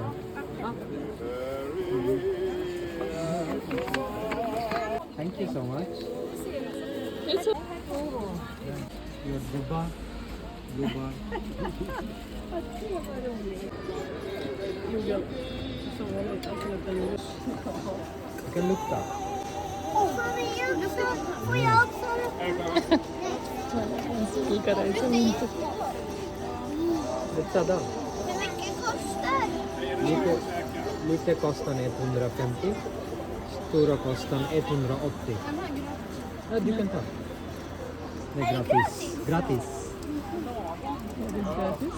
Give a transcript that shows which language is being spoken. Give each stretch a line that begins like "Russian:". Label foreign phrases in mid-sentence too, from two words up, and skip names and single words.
English: Thank you so much. It's a Your Duba. You can look up.
Swedish: Får jag också?
Marathi: करायचं म्हणतो.
Swedish: Lite där. Hur mycket kostar? Lite kostar 150. Stora kostar 180. Ja, du kan ta. Det är gratis. Gratis. Gratis?